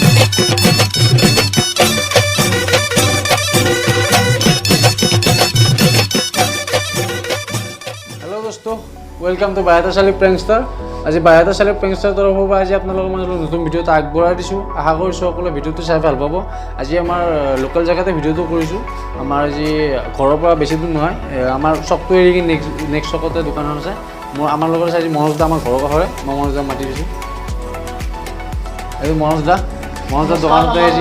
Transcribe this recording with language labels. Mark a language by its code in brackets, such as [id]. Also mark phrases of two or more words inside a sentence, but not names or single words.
[hi] हेलो दोस्तों, [en] welcome to [hi] बायहाता शालिक प्रेंगस्टार। [as] आज बायहाता शालिक प्रेंगस्टार तरफৰ পৰা আজি আপোনালোকৰ মাজলৈ নতুন ভিডিঅ' এটা আগবঢ়াই দিছোঁ। আশা কৰিছোঁ সকলোৱে ভিডিঅ'টো চাই ভাল পাব। আজি আমাৰ লোকেল জেগাতে ভিডিঅ'টো কৰিছোঁ। আমাৰ আজি ঘৰৰ পৰা বেছি দূৰ নহয়, আমাৰ চকটো এৰি নেক্সট চকতে দোকানখন আছে। আমাৰ লগত আছে আজি মনোজ দা, আমাৰ ঘৰৰ কাষৰে। মই মনোজ দাক মাতি দিছোঁ। এই মনোজ দা দোকানতে আজি